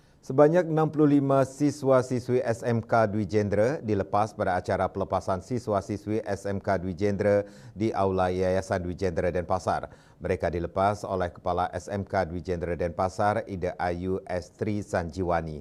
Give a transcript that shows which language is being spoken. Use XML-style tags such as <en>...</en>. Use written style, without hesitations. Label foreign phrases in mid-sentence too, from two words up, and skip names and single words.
<id>Sebanyak 65 siswa-siswi SMK Dwi Jendra dilepas pada acara pelepasan siswa-siswi SMK Dwi Jendra di Aula Yayasan Dwi Jendra Denpasar. Mereka dilepas oleh Kepala SMK Dwi Jendra Denpasar, Ida Ayu Estri Sanjiwani.</id>